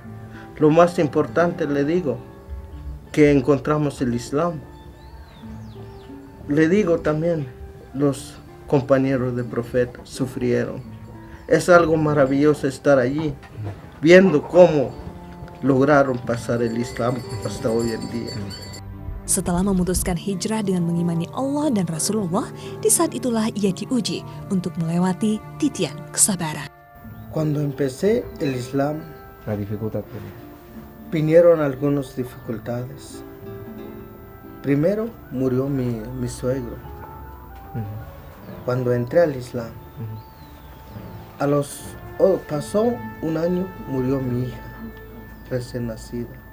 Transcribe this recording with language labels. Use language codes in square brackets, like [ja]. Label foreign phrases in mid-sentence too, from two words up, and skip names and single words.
[es] Lo más importante, le digo, que encontramos el Islam. Le digo también, los compañeros de profeta sufrieron. Es algo maravilloso estar allí, viendo cómo lograron pasar el Islam hasta hoy en día. [id] Setelah memutuskan hijrah dengan mengimani Allah dan Rasulullah, di saat itulah ia diuji untuk melewati titian kesabaran. [es] Cuando empecé el Islam, La dificultad. vinieron algunas dificultades. Primero murió mi suegro. Cuando entré al Islam, pasó un año, murió mi hija recién nacida.